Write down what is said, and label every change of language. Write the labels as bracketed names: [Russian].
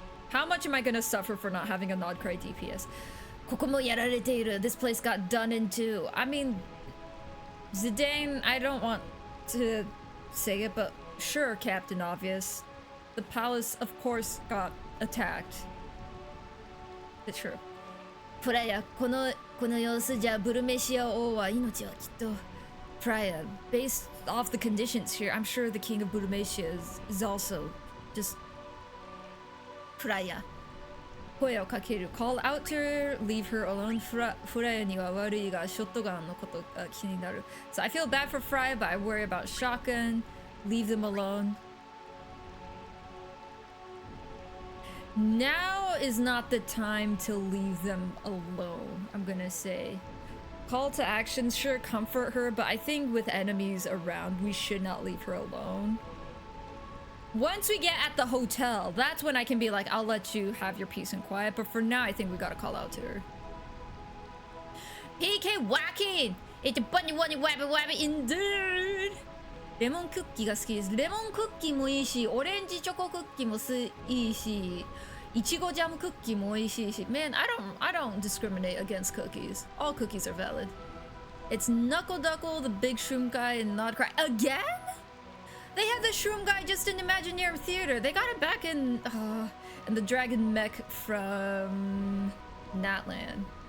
[English] How much am I gonna suffer for not having a Nodcry DPS? [Japanese] ここもやられている. [English] This place got done into. I mean, Zidane, I don't want to say it, but sure, Captain Obvious. The palace, of course, got attacked. It's true. [Japanese] プライア、この様子じゃブルメシア王は命はきっと。 [English] Freya, based off the conditions here, I'm sure the king of Burmecia is also just Freya. [Japanese] 声をかける [English] call out to her, leave her alone. [Japanese] Freya には悪いがショットガンのことが気になる. [English] So I feel bad for Freya, but I worry about shotgun. Leave them alone. Now is not the time to leave them alone, I'm gonna say. Call to action, sure, comfort her, but I think with enemies around, we should not leave her alone. Once we get at the hotel, that's when I can be like, I'll let you have your peace and quiet, but for now, I think we gotta call out to her. PK whacking! It's a bunny bunny wabbit wabbit indeed! [Japanese] レモンクッキーが好きです。レモンクッキーもいいし、オレンジチョコクッキーもいいし、いちごジャムクッキーもいいし。 [English] Man, I don't discriminate against cookies. All cookies are valid. It's Knuckle Duckle, the big shroom guy, and Nodcry. Again? They had the shroom guy just in Imagineer Theater. They got it back in the dragon mech from Natlan.